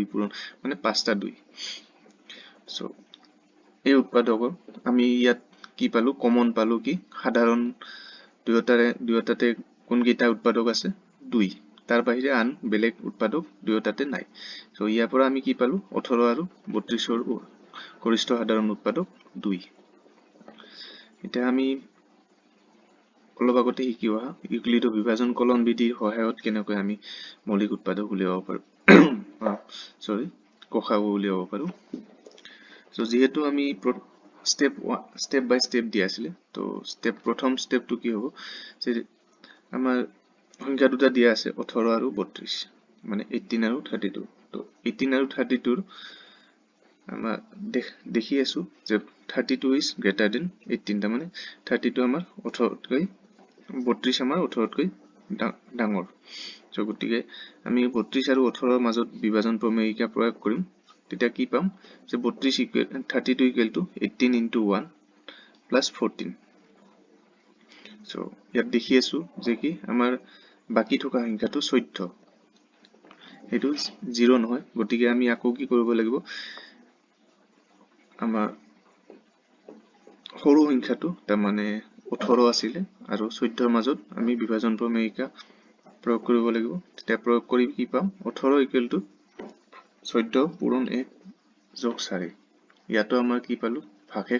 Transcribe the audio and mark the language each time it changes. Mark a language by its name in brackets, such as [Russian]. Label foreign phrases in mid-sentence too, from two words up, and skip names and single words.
[Assamese] পূৰণ মানে 5টা 2 সো এই উৎপাদকৰ আমি ইয়াত কি পালো কমন পালো কি সাধাৰণ দুয়োটাতে কোনকেইটা উৎপাদক আছে 2 তাৰ বাহিৰে আন বেলেগ উৎপাদক দুয়োটাতে নাই সো ইয়াৰ পৰা আমি কি পালো 18 আৰু 32ৰ গৰিষ্ঠ সাধাৰণ উৎপাদক 2 এটা আমি অলপ আগতে শিকি অহা ইউক্লিডৰ বিভাজন কলন বিধিৰ সহায়ত কেনেকৈ আমি মৌলিক উৎপাদক উলিয়াব পাৰো গসাগু উলিয়াব পাৰো সো যেহেতু আমি [English] step by step [Assamese] দিয়া আছিলে তো প্ৰথম স্টেপটো কি হ'ব যে আমাৰ সংখ্যা দুটা দিয়া আছে 18 আৰু 32 মানে 18 আৰু 32 তো 18 আৰু 32 ৰ আমাৰ দেখি আছো যে 32 [English] is greater than [Assamese] 18 তাৰ মানে 32 আমাৰ 18 তকৈ 32 আমাৰ 18 তকৈ ডাঙৰ সো গতিকে আমি 32 আৰু 18 ৰ মাজত বিভাজন প্ৰমেয়িকা প্ৰয়োগ কৰিম তেতিয়া কি পাম যে 32 [English] equal to 18 into 1 plus [Assamese] 14 সো ইয়াত দেখি আছো যে কি আমাৰ বাকি থকা সংখ্যাটো 14 হেতু 0 নহয় গতিকে আমি আকৌ কি কৰিব লাগিব আমাৰ সৰু সংখ্যাটো তাৰ মানে 18 আছিল আৰু 14 ৰ মাজত আমি বিভাজন প্ৰমেয়িকা প্ৰয়োগ কৰিব লাগিব তেতিয়া প্ৰয়োগ কৰি কি পাম 18 [English] equal to [Assamese] 14 পূৰণ 1 যোগ 4 ইয়াতো আমাৰ কি পালো ভাগশেষ